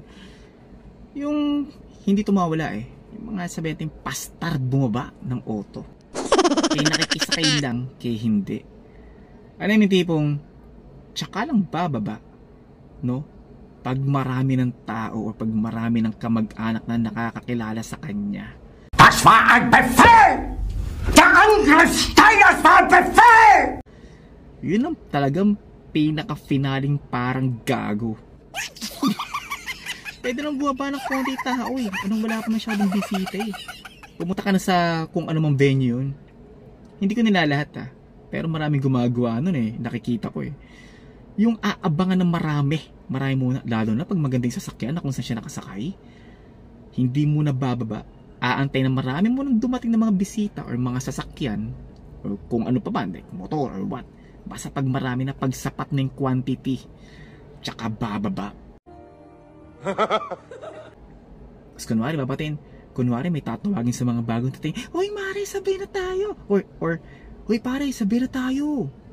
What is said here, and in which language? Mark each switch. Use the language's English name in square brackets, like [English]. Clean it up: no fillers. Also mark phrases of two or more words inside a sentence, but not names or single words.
[Filipino] Yung hindi tumawala yung mga sabi natin pastar bumaba ng auto. Kay nakikisakay lang, kay hindi. Alam mo yung tipong, tsaka lang bababa, no? pag marami ng tao o pag marami ng kamag-anak na nakakakilala sa kanya. [German] Das war ein Befehl! Der Angriff Steiners war ein Befehl! [Filipino] Yun ang talagang pinaka-finaling parang gago. Pwede nang bumaba ng konti tao eh. Anong wala pa masyadong bisita eh. Pumunta ka na sa kung ano mang venue yun. Hindi ko nilalahat ha. Pero maraming gumagawa nun eh. Nakikita ko eh. Yung aabangan ng marami muna. Lalo na pag magandang sasakyan na kung saan siya nakasakay. Hindi muna bababa. Aantay na marami munang dumating na mga bisita or mga sasakyan. Or kung ano pa ba. [English] Like motor or what. [Filipino] Basta pag marami na pagsapat ng quantity. Tsaka bababa. Tapos kunwari babatin. Kunwari may tatawagin sa mga bagong dating. Hoy Mare, sabi na tayo. Or hoy pare, sabi na tayo.